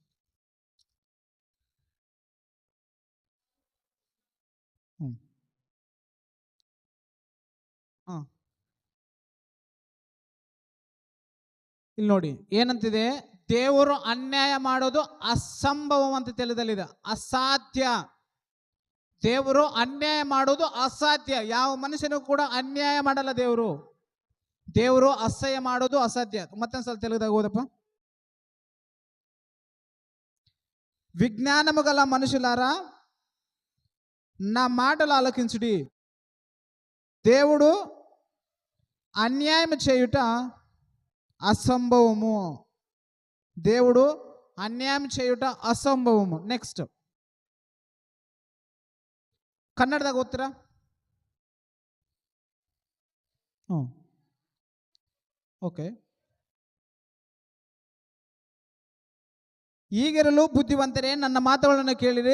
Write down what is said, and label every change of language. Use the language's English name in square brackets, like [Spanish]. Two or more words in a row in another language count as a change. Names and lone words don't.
[Kannada] ಇಲ್ಲಿ ನೋಡಿ ಏನಂತಿದೆ, ದೇವರು ಅನ್ಯಾಯ ಮಾಡೋದು ಅಸಂಭವ ಅಂತ ತಿಳಿದಲ್ಲಿದೆ. ಅಸಾಧ್ಯ. ದೇವರು ಅನ್ಯಾಯ ಮಾಡೋದು ಅಸಾಧ್ಯ. ಯಾವ ಮನುಷ್ಯನೂ ಕೂಡ ಅನ್ಯಾಯ ಮಾಡಲ್ಲ ದೇವರು. ದೇವರು ಅಸಹ್ಯ ಮಾಡೋದು ಅಸಾಧ್ಯ. ಮತ್ತೊಂದ್ಸಲ ತೆಲುಗುದಾಗ ಓದಪ್ಪ. [Telugu] విజ్ఞానము గల మనుషులారా నా మాటలు ఆలకించుడి. దేవుడు అన్యాయం చేయుట అసంభవము. దేవుడు అన్యాయం చేయుట అసంభవము. [Kannada] నెక్స్ట్ ಕನ್ನಡದಾಗ ಓದ್ತೀರಾ? ಓಕೆ. ಈಗಿರಲು ಬುದ್ಧಿವಂತರೇ, ನನ್ನ ಮಾತುಗಳನ್ನು ಕೇಳಿರಿ.